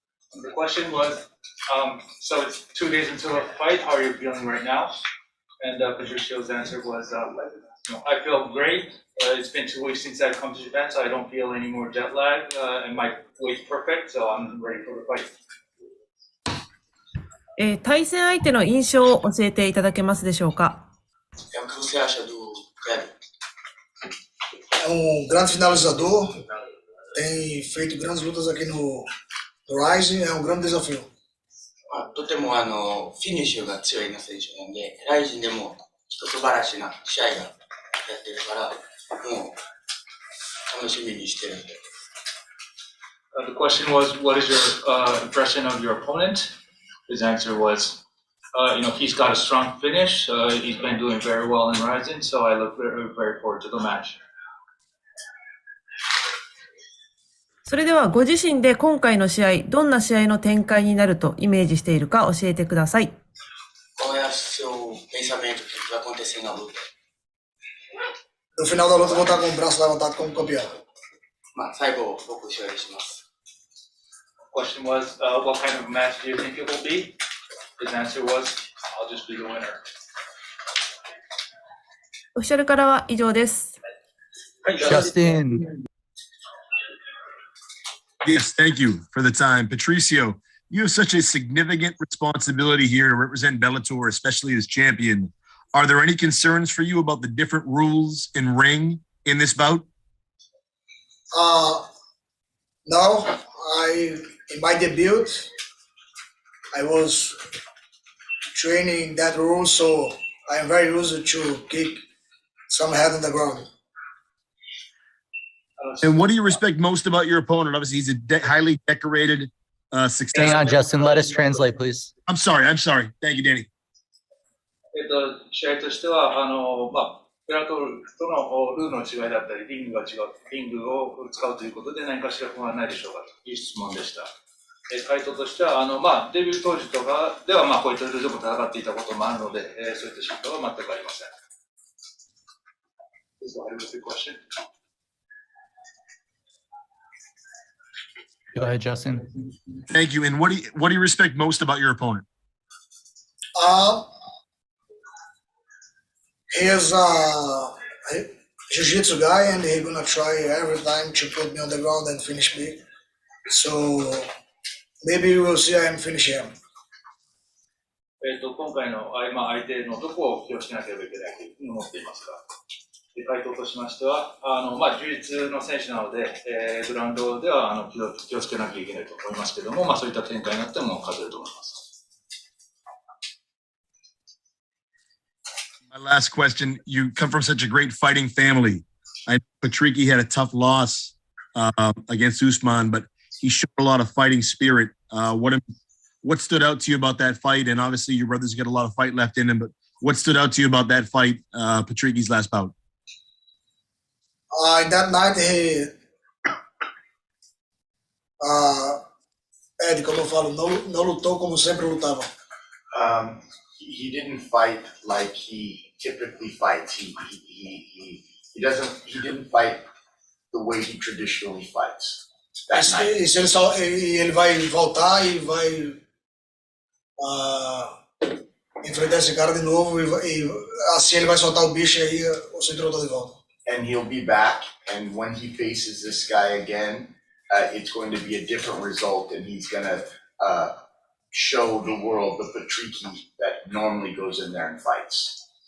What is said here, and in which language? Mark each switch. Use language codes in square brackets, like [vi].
[en] The question was, so it's 2 days until a fight, how are you feeling right now? And Patricio's answer was, I feel great. It's been 2 weeks since I've come to Japan, so I don't feel any more jet lag, and my weight's perfect, so I'm ready for the fight. [ja] 対戦相手の印象を教えていただけますでしょうか。 [pt] É o que você acha do Kleber? É grande finalizador, tem feito grandes lutas aqui no Rizin, é grande desafio. [ja] とてもフィニッシュが強いな選手なんで、ライジンでも素晴らしいな試合がやってるから、もう楽しみにしてるんで。 [en] The question was, what is your impression of your opponent? His answer was, he's got a strong finish. He's been doing very well in Rizin, so I look very forward to the match. [ja] それではご自身で今回の試合、どんな試合の展開になるとイメージしているか教えてください。 [pt] Qual é o seu pensamento que vai acontecer na luta? No final da luta vou estar com o braço levantado como campeão. [ja] 最後僕試合します。 [en] The question was, what kind of match do you think it will be? His answer was, I'll just be the winner. [ja] オフィシャルからは以上です。 [en] Justin. Yes, thank you for the time. Patricio, you have such a significant responsibility here to represent Bellator, especially as champion. Are there any concerns for you about the different rules in ring in this bout? No, in my debut, I was training that rule, so I am very used to kick some head on the ground. And what do you respect most about your opponent? Obviously, he's a highly decorated, successful. Hang on, Justin. Let us translate, please. I'm sorry. Thank you, Danny. [ja] 試合としては、ベラトルとのルールの違いだったり、リングが違う、リングを使うということで何かしら不安はないでしょうかという質問でした。回答としては、まあ、デビュー当時とかでは、まあ、こういったルールでも戦っていたこともあるので、そういった心配は全くありません。 [en] Is that a good question? Go ahead, Justin. Thank you. And what do you respect most about your opponent? He is a jiu-jitsu guy, and he's gonna try every time to put me on the ground and finish me. So maybe we will see him finish him. [ja] 今回の、まあ、相手のどこを気をしなければいけないというふうに思っていますか。回答としましては、まあ、充実の選手なので、グラウンドでは気をつけなきゃいけないと思いますけども、まあ、そういった展開になっても勝てると思います。 [en] My last question, you come from such a great fighting family. I know Patricky had a tough loss against Usman, but he showed a lot of fighting spirit. What stood out to you about that fight? And obviously your brother's got a lot of fight left in him, but what stood out to you about that fight, Patricky's last bout? In that night, he, [pt] como eu falo, não lutou como sempre lutava. [en] He didn't fight like he typically fights. He didn't fight the way he traditionally fights. That night. [pt] Ele vai voltar e vai enfrentar esse cara de novo e assim ele vai soltar o bicho e aí o cinturão tá de volta. [en] And he'll be back, and when he faces this guy again, it's going to be a different result, and he's going to show the world the Patricky that normally goes in there and fights.